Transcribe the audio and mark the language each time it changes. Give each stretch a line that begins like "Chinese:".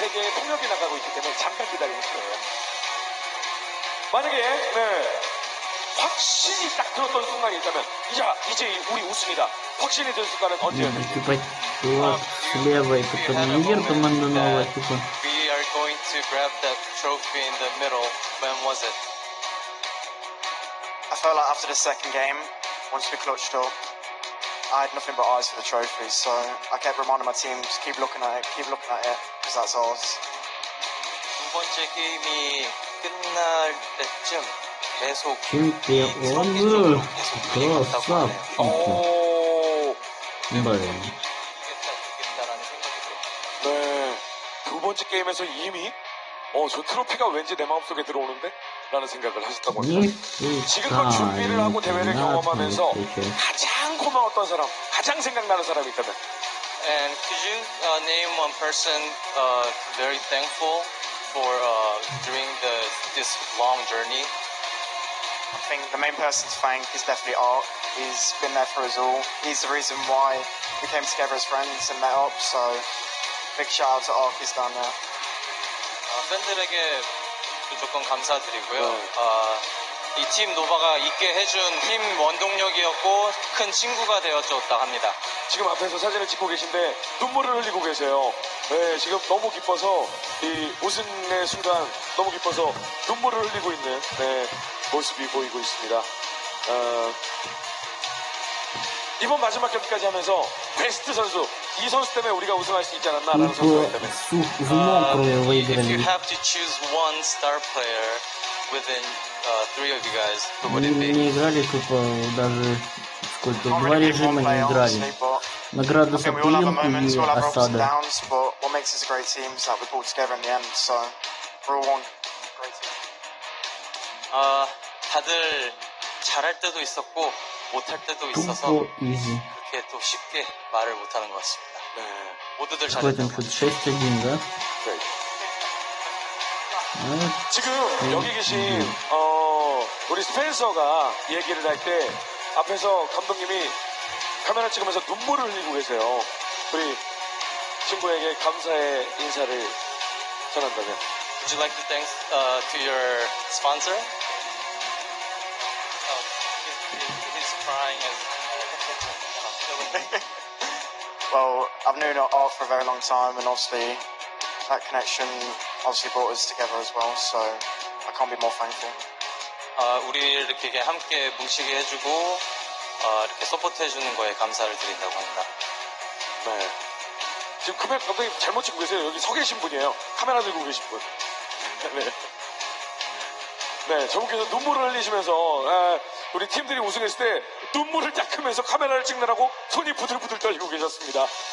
Korean: 세계의 통역이 나가고 있기 때문에 잠깐 기다리는 거예요. 만약에 확신이 딱 들었던 순간이 있다면 이제 우리 우승이다. 확신이 든 순간은 언제였는지.
Russian: Типа, вот, слева это турнир, команда Нова, типа.
English: We are going to grab that trophy in the middle. When was it? I felt like after the second game, once we clutched up, I had nothing but eyes for the trophy. So I kept reminding my team, just keep looking at it, because that's ours.
Korean: 두 번째 게임이 끝날 때쯤 계속
Russian: чемпионы, красавчики.
Korean: 네, 두 번째 게임에서 이미 저 트로피가 왠지 내 마음속에 들어오는데? 라는 생각을 하셨다고 합니다. 지금껏 준비를 하고 대회를 경험하면서 가장 고마웠던 사람, 가장 생각나는 사람이 있다면?
English: And could you name one person very thankful for during this long journey? I think the main person to thank is definitely Ark. He's been there for us all. He's the reason why we came together as friends and met up. So big shout out to Ark. He's done that.
Korean: 팬들에게 무조건 감사드리고요. 이 팀 노바가 있게 해준 팀 원동력이었고 큰 친구가 되어줬다 합니다. 지금 앞에서 사진을 찍고 계신데 눈물을 흘리고 계세요. 네, 지금 너무 기뻐서 이 우승의 순간 너무 기뻐서 눈물을 흘리고 있는 모습이 보이고 있습니다. 이번 마지막 경기까지 하면서 베스트 선수, 이 선수 때문에 우리가 우승할 수 있지 않았나라는 선수가 있다면?
English: If you have to choose one star player within three of you guys, who would it be?
Russian: Не играли тупо даже сколько, два режима не играли. Награда за поимку и осада.
English: What makes us a great team is that we pulled together in the end. So we're all one great team.
Korean: 다들 잘할 때도 있었고 못할 때도 있어서 그렇게 또 쉽게 말을 못하는 것 같습니다. 모두들 잘했던 것 같아요.
Russian: 6-1, да?
Korean: 지금 여기 계신 우리 스펜서가 얘기를 할 때 앞에서 감독님이 카메라 찍으면서 눈물을 흘리고 계세요. 우리 친구에게 감사의 인사를 전한다면?
English: Would you like to thank to your sponsor? playing as Well, I've known Art for a very long time, and obviously that connection obviously brought us together as well. So I can't be more thankful.
Korean: 우리를 이렇게 함께 뭉치게 해주고 이렇게 서포트해주는 거에 감사를 드린다고 합니다. 네. 지금 카메라 감독님 잘못 찍고 계세요. 여기 서 계신 분이에요. 카메라 들고 계신 분. 네. 네, 저분께서 눈물을 흘리시면서 우리 팀들이 우승했을 때 눈물을 닦으면서 카메라를 찍느라고 손이 부들부들 떨리고 계셨습니다.